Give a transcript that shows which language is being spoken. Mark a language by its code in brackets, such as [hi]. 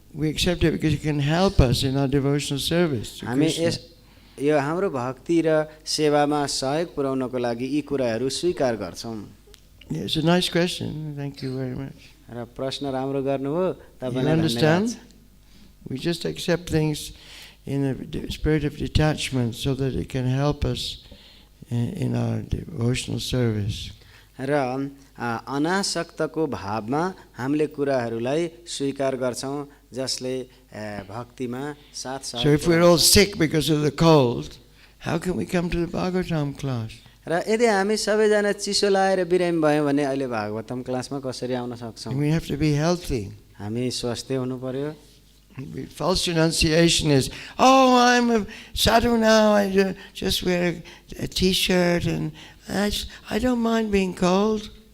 [en] We accept it because it can help us in our devotional service. [ne] हामी यो हाम्रो भक्ति र सेवामा सहयोग पुर्याउनको लागि यी कुराहरू स्वीकार गर्छौं [en] It's a nice question. Thank you very much. [ne] र प्रश्न राम्रो गर्नुभयो [en] You [ne] तपाईलाई [en] understand? [ne] धन्यवाद [en] We just accept things in a spirit of detachment so that it can help us in our devotional service. [ne] र अनासक्तको भावमा हामीले कुराहरूलाई स्वीकार गर्छौं जसले भक्तिमा साथ साथ [en] So if we're all sick because of the cold, how can we come to the Bhagavatam class? [ne] र यदि हामी सबैजना चिसो लाएर बिरामी भयौं भने अहिले भागवतम क्लासमा कसरी आउन सक्छौं [en] We have to be healthy. [ne] हामी स्वस्थ हुनु पर्यो [en] False renunciation is, oh, I'm a sadhu now, I just wear a t-shirt and I don't mind being cold.